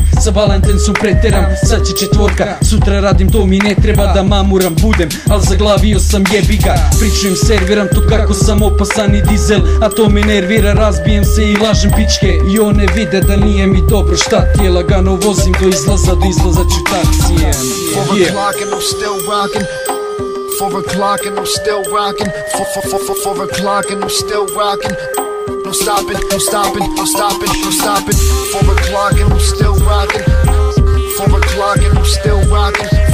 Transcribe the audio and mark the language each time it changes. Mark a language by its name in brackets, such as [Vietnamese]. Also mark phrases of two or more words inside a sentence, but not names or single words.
[Serbian] Sa Valentincom preteram, sad će 4, sutra radim to mi ne treba da mamuram budem, al zaglavio sam jebiga. Pričujem, serviram to kako sam opasan i dizel, a to me nervira, razbijem se i lažem pičke. I one vide da nije mi dobro, šta ti je, lagano vozim do izlaza ću taksijem. [English] 4 o'clock and I'm still rocking. 4 o'clock and I'm still rocking. 4 o'clock and I'm still rocking. No stopping, no stopping, no stopping, no stopping. 4 o'clock and I'm still rocking. 4 o'clock and I'm still rocking.